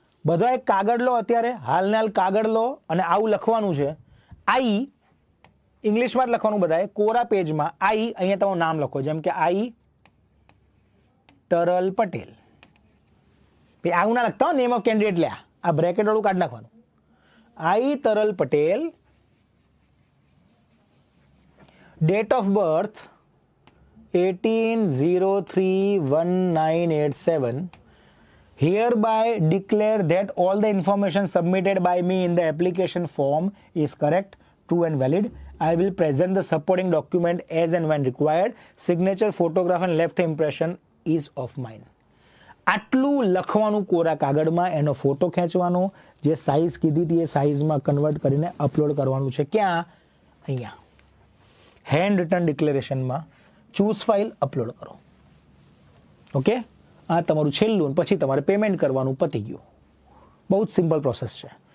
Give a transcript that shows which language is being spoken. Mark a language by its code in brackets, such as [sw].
[gu] બધા એક કાગળ લો, અત્યારે હાલને હાલ કાગળ લો અને આવું લખવાનું છે. આઈ ઇંગ્લિશમાં જ લખવાનું બધાએ, કોરા પેજમાં આઈ, અહીંયા તમારું નામ લખો, જેમ કે આઈ તરલ પટેલ. આવું ના લખતા [en] name of candidate, [gu] લે આ બ્રેકેટ વાળું કાઢી નાખવાનું. [en] I Taral Patel, date of birth 18/03/1987, hereby declare that all the information submitted by me in the application form is correct, true and valid. I will present the supporting document as and when required. Signature, photograph and left impression is of mine. [gu] આટલું લખવાનું કોરા કાગળમાં, એનો photo ખેંચવાનો, જે size કીધી હતી એ સાઇઝમાં convert કરીને અપલોડ કરવાનું છે. ક્યાં? અહીંયા hand return ડિક્લેરેશનમાં choose file upload કરો. ઓકે, આ તમારું છેલ્લું, પછી તમારે પેમેન્ટ કરવાનું, પતી ગયું. બહુ જ સિમ્પલ પ્રોસેસ છે.